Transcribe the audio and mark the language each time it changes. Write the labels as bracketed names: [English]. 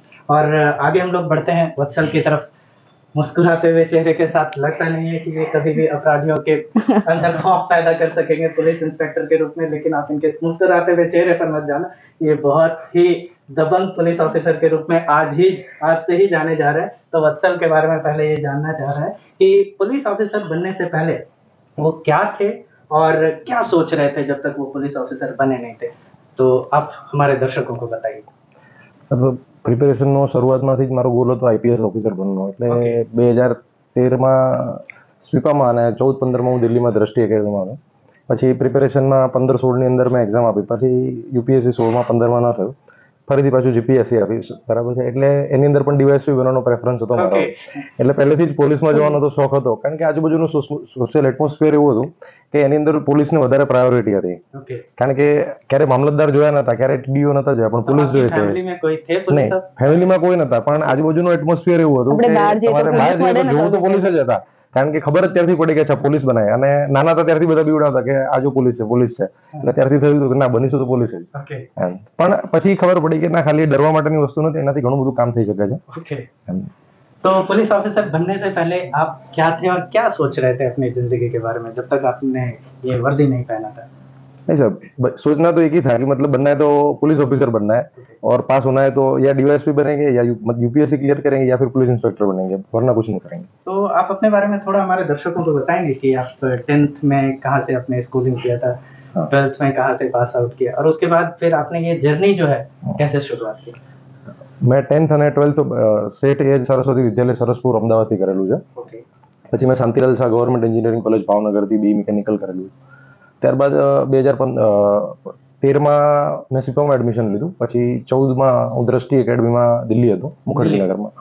[Hindi] और आगे हम लोग बढ़ते हैं वत्सल की तरफ। मुस्कुराते हुए चेहरे के साथ लगता नहीं है कि ये कभी भी अपराधियों के अंदर खौफ पैदा कर सकेंगे पुलिस इंस्पेक्टर के रूप में, लेकिन आप इनके मुस्कुराते हुए चेहरे पर मत जाना, ये बहुत ही दबंग पुलिस ऑफिसर के रूप में आज से ही जाने जा रहे हैं। तो वत्सल के बारे में पहले ये जानना चाह रहा है कि पुलिस ऑफिसर बनने से पहले वो क्या थे और क्या सोच रहे थे जब तक वो पुलिस ऑफिसर बने नहीं थे, तो आप हमारे दर्शकों को बताइए। [Gujarati] સર પ્રિપેરેશનનો શરૂઆતમાંથી જ મારો ગોલ હતો આઈપીએસ ઓફિસર બનવાનો, એટલે 2013માં સ્વીપામાં અને 14-15માં હું દિલ્હીમાં દ્રષ્ટિ એકેડમીમાં હતો. પછી પ્રિપેરેશનમાં 15-16ની અંદર મેં એક્ઝામ આપી, પછી યુપીએસસી 16માં-15માં ન થયું, ફરીથી પાછું જીપીએસસી આપી, બરાબર છે. એટલે એની અંદર પણ ડીવાયએસપી બનવાનો પ્રેફરન્સ હતો મારો, એટલે પહેલેથી જ પોલીસમાં જવાનો તો શોખ હતો, કારણ કે આજુબાજુનું સોશિયલ એટમોસ્ફિયર એવું હતું કે એની અંદર પોલીસને વધારે પ્રાયોરિટી હતી, કારણ કે ક્યારે મામલતદાર જોયા નતા, ક્યારે ટીડીઓ નતા જોયા, પણ પોલીસ જોઈ હતી. નહીં, ફેમિલીમાં કોઈ નતા, પણ આજુબાજુનું એટમોસ્ફિયર એવું હતું કે તમારે બહાર જઈએ તો જોવું તો પોલીસ જ હતા, કારણ કે ખબર જ ત્યારથી પડી કે અચ્છા પોલીસ બનાય. અને નાના હતા ત્યારથી બધા બીવડાવતા કે આ જો પોલીસ છે, એટલે ત્યારથી થયું કે ના બનીશું તો પોલીસ જ એમ. પણ પછી ખબર પડી કે ના, ખાલી ડરવા માટેની વસ્તુ નથી, એનાથી ઘણું બધું કામ થઈ શકે છે એમ. [Hindi] तो पुलिस ऑफिसर बनने से पहले आप क्या थे और क्या सोच रहे थे अपनी जिंदगी के बारे में जब तक आपने ये वर्दी नहीं पहना था? नहीं सर, सोचना तो एक ही था कि मतलब बनना है तो पुलिस ऑफिसर बनना है, और पास होना है तो या डीवाईएसपी बनेंगे या यूपीएससी क्लियर करेंगे या फिर पुलिस इंस्पेक्टर बनेंगे, वरना कुछ नहीं करेंगे. तो आप अपने बारे में थोड़ा हमारे दर्शकों को बताएंगे कि आप 10th में कहाँ से आपने स्कूलिंग किया था, 12th में कहाँ से पास आउट किया, और उसके बाद फिर आपने ये जर्नी जो है कैसे शुरुआत की? [Gujarati] મેં 10th અને 12th તો સેટ એજ સરસ્વતી વિદ્યાલય સરસપુર અમદાવાદથી કરેલું છે. પછી મેં Shantilal Shah government engineering college ભાવનગરથી બી મિકેનિકલ કરેલું. ત્યારબાદ 2013માં મેં સિપોમાં એડમિશન લીધું. પછી 14માં હું દ્રષ્ટિ એકેડમીમાં દિલ્હી હતો, મુખર્જીનગરમાં.